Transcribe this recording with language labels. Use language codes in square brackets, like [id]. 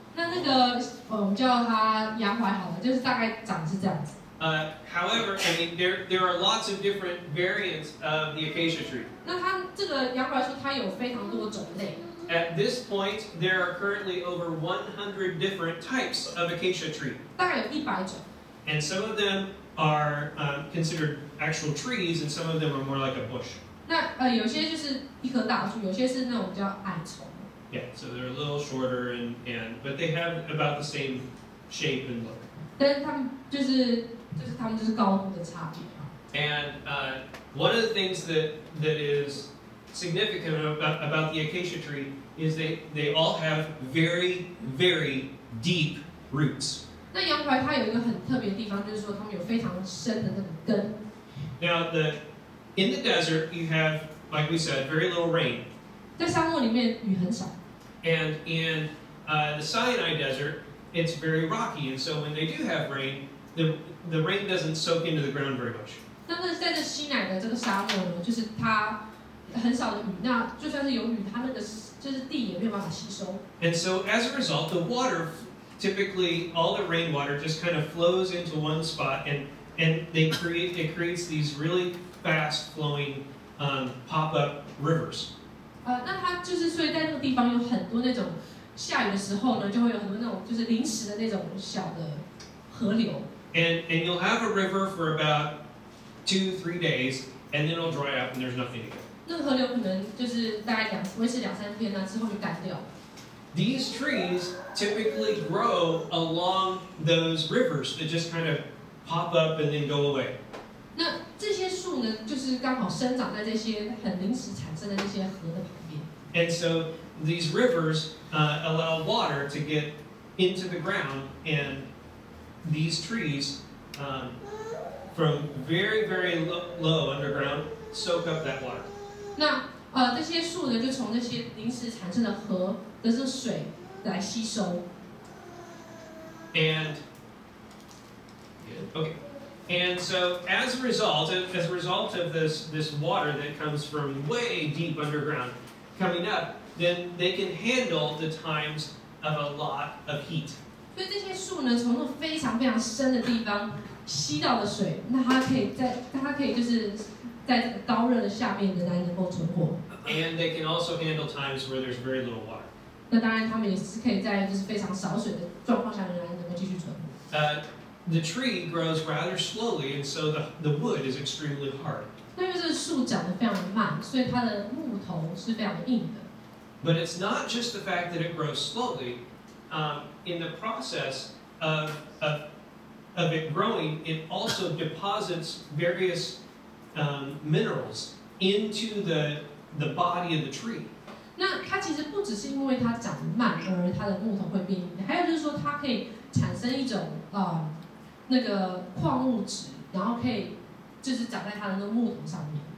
[zh] 那个我们叫它洋槐好了，就是大概长是这样子。 [en] However, I mean there are lots of different variants of the acacia tree. [zh] 那它这个洋槐树它有非常多种类。 [en] At this point, there are currently over 100 different types of acacia tree. [zh] 大概有100种。 [en] And some of them are considered actual trees, and some of them are more like a bush. [zh] 那有些就是一棵大树，有些是那种比较矮丛。 [en] Yeah, so they're a little shorter, but they have about the same shape and look. [zh] 但是它们就是它们就是高度的差别。 [en] And one of the things that is significant about the acacia tree is they all have very, very deep roots. [zh] 那洋槐它有一个很特别的地方，就是说它们有非常深的那个根。 [en] Now, in the desert, you have, like we said, very little rain. [zh] 在沙漠里面雨很少。 [en] And in the Sinai desert, it's very rocky, and so when they do have rain, the rain doesn't soak into the ground very much. [zh] 那在这西乃的这个沙漠呢，就是它很少的雨，那就算是有雨，它那个就是地也没有办法吸收。 [en] And so as a result, the water, typically all the rainwater just kind of flows into one spot, and it creates these really fast flowing pop-up rivers. [zh] 那它就是所以在那个地方有很多那种下雨的时候呢，就会有很多那种就是临时的那种小的河流。 [en] And you'll have a river for about 2-3 days, and then it'll dry up and there's nothing to go. [zh] 那个河流可能就是大概维持2-3天呢，之后就干掉。 [en] These trees typically grow along those rivers that just kind of pop up and then go away. [zh] 那这些树呢，就是刚好生长在这些很临时产生的这些河的旁边。 [en] And so these rivers allow water to get into the ground, and these trees from very, very low underground soak up that water. [zh] 那这些树呢，就从这些临时产生的河的这水来吸收。 [en] And okay. And so as a result of this water that comes from way deep underground coming up, then they can handle the times of a lot of heat. [zh] 所以这些树呢，从那非常非常深的地方吸到的水，那它可以就是在这个高热的下面仍然能够存活。 [en] And they can also handle times where there's very little water. [zh] 那当然，他们也是可以在就是非常少水的状况下仍然能够继续存活。 [en] The tree grows rather slowly, and so the wood is extremely hard. [zh] 那因为这个树长得非常的慢，所以它的木头是非常的硬的。 [en] But it's not just the fact that it grows slowly. In the process of it growing, it also deposits various minerals into the body of the tree. [zh] 那它其实不只是因为它长得慢而它的木头会变硬，还有就是说它可以产生一种那个矿物质，然后可以就是长在它的那个木头上面。